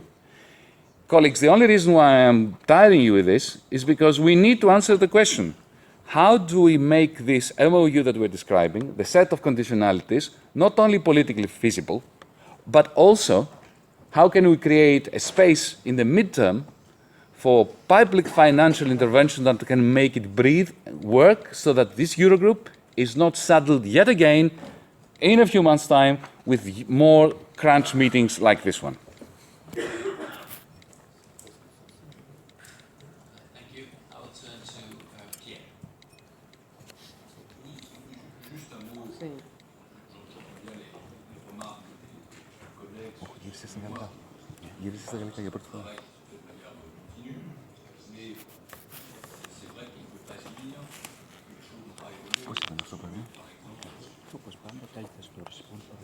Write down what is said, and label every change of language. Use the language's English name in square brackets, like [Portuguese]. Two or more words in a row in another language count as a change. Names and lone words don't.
[English] Colleagues, the only reason why I am tiring you with this is because we need to answer the question: how do we make this MoU that we're describing, the set of conditionalities, not only politically feasible, but also how can we create a space in the midterm for public financial intervention that can make it breathe, work, so that this Eurogroup is not saddled yet again in a few months' time with more crunch meetings like this one. Thank you. I will turn to Pierre. [French] Juste un mot. Oui. Les remarques des collègues sur ce point. [Greek] Γύρισε στα γαλλικά για πρώτη φορά. Πώς ήταν αυτό, παιδί? Όπως πάντα, καλύτερα στο respond